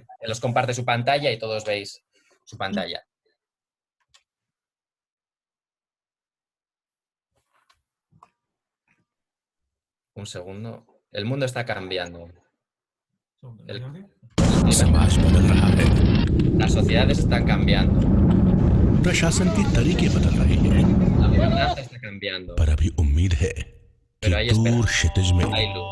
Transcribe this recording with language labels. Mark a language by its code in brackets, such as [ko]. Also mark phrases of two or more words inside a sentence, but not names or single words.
[es] Él os comparte su pantalla y todos veis su pantalla. Un segundo. El mundo está cambiando. Las sociedades están cambiando. [hi] प्रशासन के तरीके बदल रहे हैं, [es] La gobernanza está cambiando. [hi] पर अभी उम्मीद है कि [es] Pero hay [hi] दूर [es] esperanza. [hi] क्षितिज में [es] Hay luz.